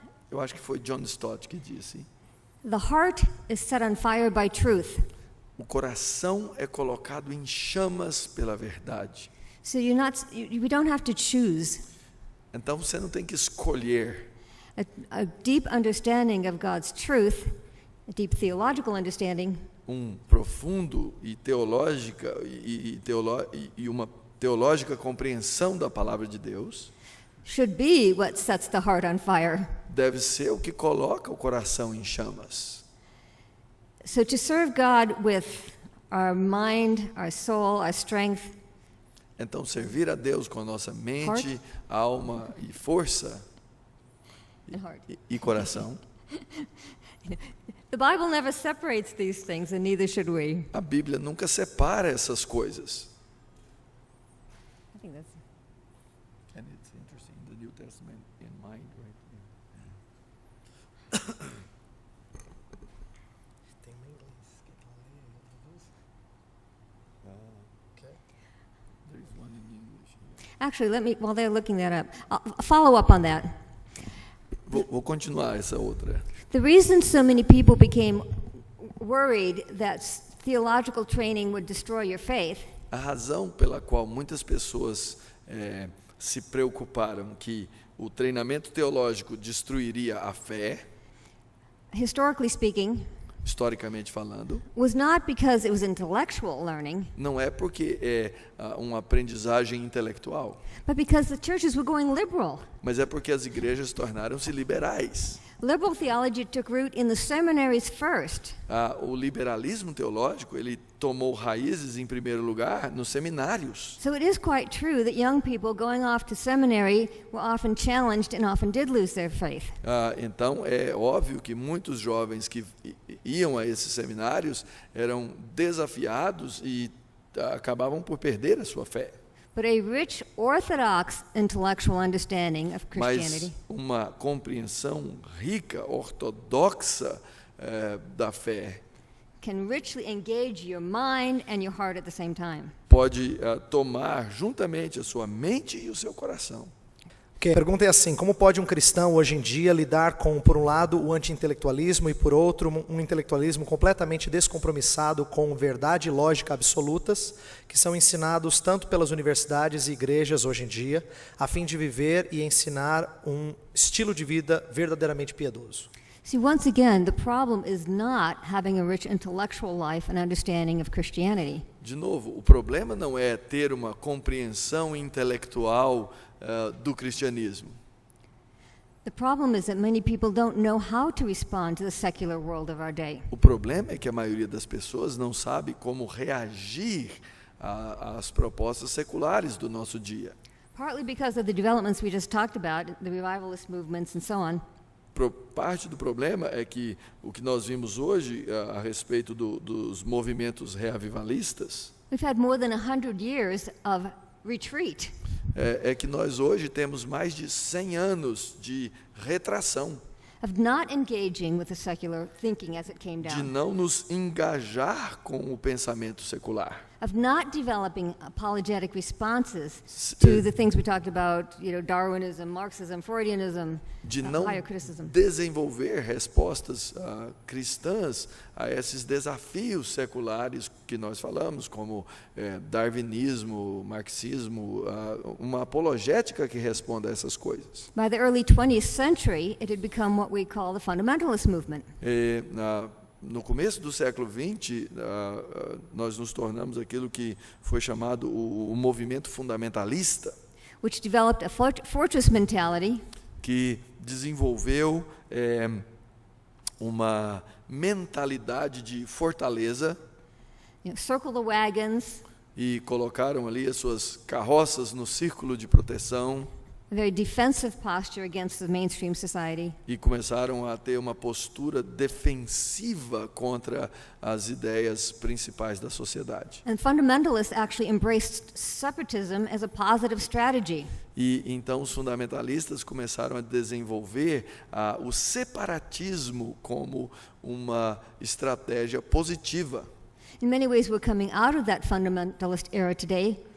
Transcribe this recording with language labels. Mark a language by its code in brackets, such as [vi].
[pt] Eu acho que foi John Stott que disse: [en] the heart is set on fire by truth. [pt] o coração é colocado em chamas pela verdade. [en] So we don't have to choose. [pt] Então você não tem que escolher. [en] A deep understanding of God's truth, a deep theological understanding, [pt] Profundo e teológica e uma teológica compreensão da palavra de Deus [en] should be what sets the heart on fire. [pt] deve ser o que coloca o coração em chamas. [en] So to serve God with our mind, our soul, our strength, [pt] Então, servir a Deus com a nossa mente, alma e força e coração. [en] The Bible never separates these things, and neither should we. [pt] A Bíblia nunca separa essas coisas. [en] I think that's And it's interesting, the New Testament in mind, right? [pt] Tem uma inglês. Quer que ela leia outra vez? Okay. [en] There is one in English. Actually, while they're looking that up, I'll follow up on that. [pt] Vou continuar essa outra. [en] The reason so many people became worried that theological training would destroy your faith [pt] A razão pela qual muitas pessoas se preocuparam que o treinamento teológico destruiria a fé, [en] historically speaking, [pt] historicamente falando, [en] was not because it was intellectual learning, [pt] não é porque é uma aprendizagem intelectual, [en] but because the churches were going liberal. [pt] mas é porque as igrejas tornaram-se liberais. [en] Liberal theology took root in the seminaries first. [pt] O liberalismo teológico, ele tomou raízes em primeiro lugar nos seminários. [en] So it is quite true that young people going off to seminary were often challenged and often did lose their faith. [pt] Então é óbvio que muitos jovens que iam a esses seminários eram desafiados e acabavam por perder a sua fé. [en] But a rich orthodox intellectual understanding of Christianity [pt] Mas uma compreensão rica, ortodoxa da fé [en] can richly engage your mind and your heart at the same time. [pt] pode tomar juntamente a sua mente e o seu coração. A pergunta é assim: como pode um cristão hoje em dia lidar com, por um lado, o anti-intelectualismo e, por outro, um intelectualismo completamente descompromissado com verdade e lógica absolutas, que são ensinados tanto pelas universidades e igrejas hoje em dia, a fim de viver e ensinar um estilo de vida verdadeiramente piedoso? [en] See, once again, the problem is not having a rich intellectual life and understanding of Christianity. [pt] De novo, o problema não é ter uma compreensão intelectual do cristianismo. [en] The problem is that many people don't know how to respond to the secular world of our day. [pt] O problema é que a maioria das pessoas não sabe como reagir às propostas seculares do nosso dia. [en] Partly because of the developments we just talked about, the revivalist movements and so on. [pt] Parte do problema é que o que nós vimos hoje a respeito dos movimentos reavivalistas [en] We've had more than 100 years of retreat. [pt] É que nós hoje temos mais de 100 anos de retração, [en] Of not engaging with the secular thinking as it came [pt] de [en] down. [pt] não nos engajar com o pensamento secular, [en] Of not developing apologetic responses to the things we talked about, Darwinism, Marxism, Freudianism, [pt] de não [en] higher criticism. [pt] desenvolver respostas cristãs a esses desafios seculares que nós falamos, como darwinismo, marxismo, uma apologética que responda a essas coisas. [en] By the early 20th century, it had become what we call the fundamentalist movement. [pt] No começo do século XX, nós nos tornamos aquilo que foi chamado o movimento fundamentalista, [en] Which developed a fortress mentality [pt] que desenvolveu uma mentalidade de fortaleza [en] circle the wagons, [pt] e colocaram ali as suas carroças no círculo de proteção [en] a very defensive posture against the mainstream society. [pt] e começaram a ter uma postura defensiva contra as ideias principais da sociedade. [en] And fundamentalists actually embraced separatism as a positive strategy. [pt] E então os fundamentalistas começaram a desenvolver o separatismo como uma estratégia positiva. [en] In many ways, we're coming out of that fundamentalist era today.